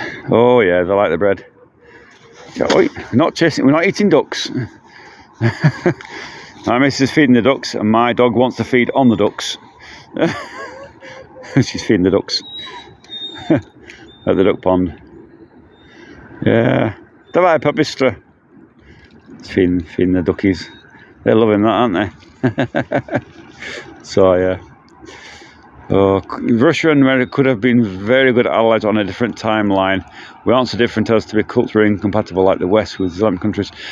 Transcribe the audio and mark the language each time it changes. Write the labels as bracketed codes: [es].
[en] Oh yeah, they like the bread. We're not chasing. We're not eating ducks. My missus is feeding the ducks, and my dog wants to feed on the ducks. She's feeding the ducks at the duck pond. [ru] Yeah, давай побыстрее. [en] Feeding the duckies. They're loving that, aren't they? So yeah. Russia and America could have been very good allies on a different timeline. We aren't so different as to be culturally incompatible like the West with Islamic countries.